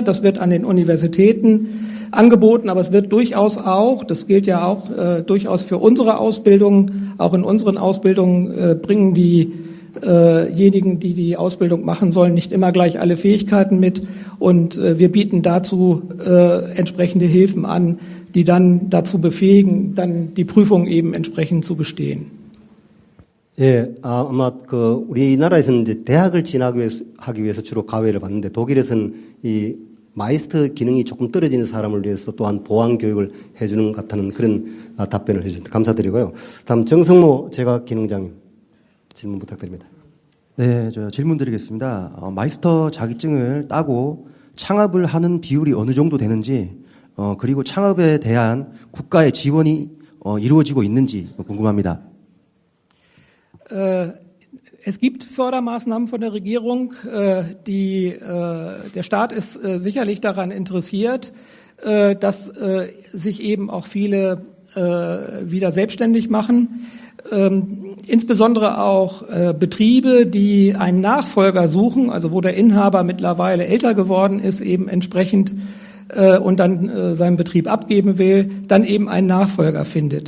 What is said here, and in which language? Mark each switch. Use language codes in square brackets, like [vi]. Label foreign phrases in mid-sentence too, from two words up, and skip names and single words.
[de] Das wird an den Universitäten angeboten, aber es wird durchaus auch, das gilt ja auch durchaus für unsere Ausbildung, auch in unseren Ausbildungen bringen diejenigen, die die Ausbildung machen sollen, nicht immer gleich alle Fähigkeiten mit und wir bieten dazu entsprechende Hilfen an, die dann dazu befähigen, dann die Prüfung eben entsprechend zu bestehen. [ko] 예, 아마 우리나라에서는 이제 대학을 진학하기 위해서 주로 가외를 받는데 독일에서는 이 마이스터 기능이 조금 떨어지는 사람을 위해서 또한 보완 교육을 해주는 것 같다는 그런 답변을 해주셨습니다. 감사드리고요. 다음 정성모 재학기능장님 질문 부탁드립니다. 네, 저 질문 드리겠습니다. 마이스터 자격증을 따고 창업을 하는 비율이 어느 정도 되는지, 그리고 창업에 대한 국가의 지원이 이루어지고 있는지 궁금합니다. [de] Es gibt Fördermaßnahmen von der Regierung. Der Staat ist sicherlich daran interessiert, dass sich eben auch viele wieder selbstständig machen. Insbesondere auch Betriebe, die einen Nachfolger suchen, also wo der Inhaber mittlerweile älter geworden ist, eben entsprechend und dann seinen Betrieb abgeben will, dann eben einen Nachfolger findet.